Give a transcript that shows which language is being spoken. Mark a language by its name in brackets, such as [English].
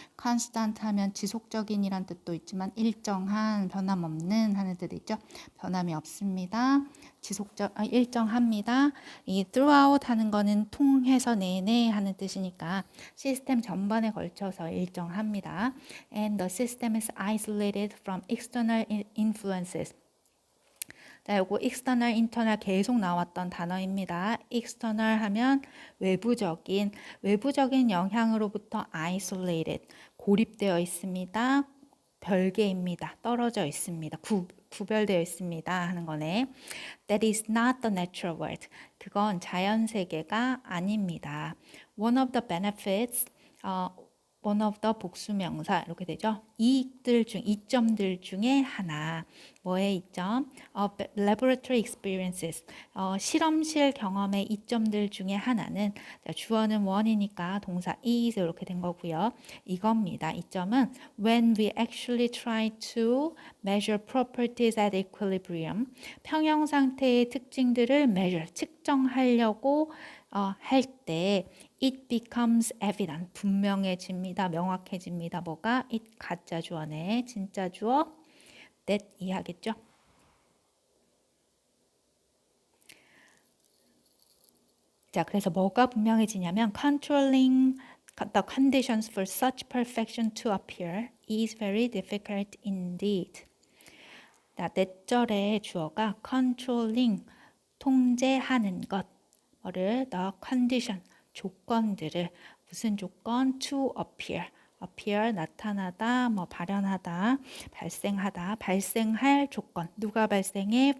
[Korean] constant 하면 지속적인이란 뜻도 있지만 일정한, 변함없는 하는 뜻도 있죠. 변함이 없습니다. 일정합니다. 이 throughout 하는 거는 통해서 내내 하는 뜻이니까 시스템 전반에 걸쳐서 일정합니다. [English] And the system is isolated from external influences. [Korean] 자, 요거 external, internal 계속 나왔던 단어입니다. external 하면 외부적인 영향으로부터 isolated, 고립되어 있습니다. 별개입니다. 떨어져 있습니다. 구별되어 있습니다 하는 거네. [English] That is not the natural world. [Korean] 그건 자연 세계가 아닙니다. [English] One of the benefits, one of the [Korean] 복수명사 이렇게 되죠. 이점들 중에 하나. 뭐의 이점? [English] laboratory experiences. [Korean] 실험실 경험의 이점들 중에 하나는, 자, 주어는 one이니까 동사 is 이렇게 된 거고요. 이겁니다. 이점은 [English] when we actually try to measure properties at equilibrium. [Korean] 평형 상태의 특징들을 measure, 측정하려고 할 때 [English] it becomes evident, [Korean] 분명해집니다. 명확해집니다. 뭐가? it 가짜 주어네. 진짜 주어 that 이해하겠죠? 자, 그래서 뭐가 분명해지냐면 [English] controlling the conditions for such perfection to appear is very difficult indeed. [Korean] 자, 넷절의 주어가 controlling, 통제하는 것, 뭐를 the condition, 조건들을, 무슨 조건? to appear 나타나다, 뭐 발현하다, 발생하다, 발생할 조건. 누가 발생해?